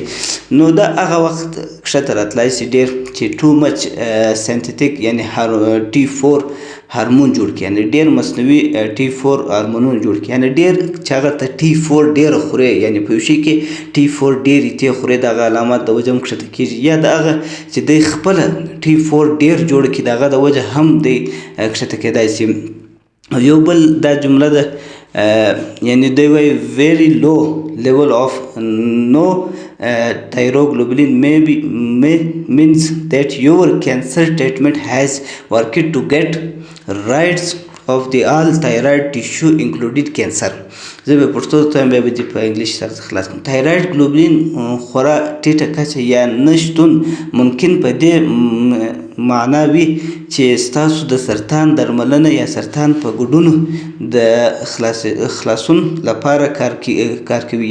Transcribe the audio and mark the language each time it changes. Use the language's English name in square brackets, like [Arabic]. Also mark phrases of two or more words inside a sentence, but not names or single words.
[Pashto] نو دا هغه وخت کښته راتلی شي ډېر چې [English] too much synthetic [Pashto] یعنې ټي 4 هارمون جوړ کړي، یعنې ډېر مصنوعي ټي 4 هارمونونه جوړ کړي، یعنې ډېر چې هغه ته ټي 4 ډېره خوري، یعنې په یو شي کې ټي 4 ډېرې تې خوري د هغه علامات د وجه هم کښته کېږي، یا د هغه چې دی خپله ټي 4 ډېر جوړ کړي د هغه د وجه هم دی کښته کېدای شي. یو بل دا جمله ده یعنی دی وایي [English] very low level of no thyroglobulin may means that your cancer treatment has worked to get rid of the all thyroid tissue included cancer. [Pashto] زه به پښتو ته بیا به دې په انګلیش سره خلاص کړم. تایراید ګلوبلین خورا ټیټه کچه یا نشتون ممکن په دې معنا وي چې ستاسو د سرطان درملنه یا سرطان په ګډونو د خلاصون لپاره کار کوي.